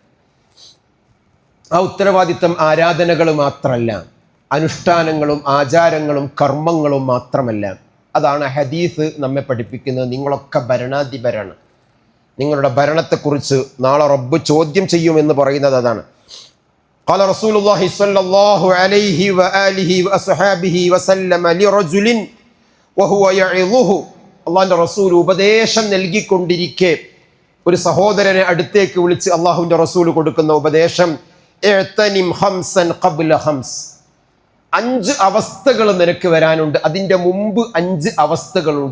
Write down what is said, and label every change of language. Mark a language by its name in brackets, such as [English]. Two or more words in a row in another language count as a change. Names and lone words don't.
[Malayalam] ആ ഉത്തരവാദിത്തം ആരാധനകൾ മാത്രമല്ല, അനുഷ്ഠാനങ്ങളും ആചാരങ്ങളും കർമ്മങ്ങളും മാത്രമല്ല. അതാണ് ഹദീസ് നമ്മെ പഠിപ്പിക്കുന്നത്. നിങ്ങളൊക്കെ ഭരണാധിപരാണ്. നിങ്ങളുടെ ഭരണത്തെക്കുറിച്ച് നാളെ റബ്ബ് ചോദ്യം ചെയ്യുമെന്ന് പറയുന്നത് അതാണ്. [Arabic] قال رسول الله صلى الله عليه وآله وأصحابه وسلم لرجل وهو يعظه. [Malayalam] അള്ളാഹുവിൻ്റെ റസൂൽ ഉപദേശം നൽകിക്കൊണ്ടിരിക്കെ ഒരു സഹോദരനെ അടുത്തേക്ക് വിളിച്ച് അള്ളാഹുവിൻ്റെ റസൂൽ കൊടുക്കുന്ന ഉപദേശം, [Arabic] اغتنم خمسا قبل خمس. [Malayalam] 5 അവസ്ഥകൾ നിനക്ക് വരാനുണ്ട്, അതിൻ്റെ മുമ്പ് 5 അവസ്ഥകളുണ്ട്.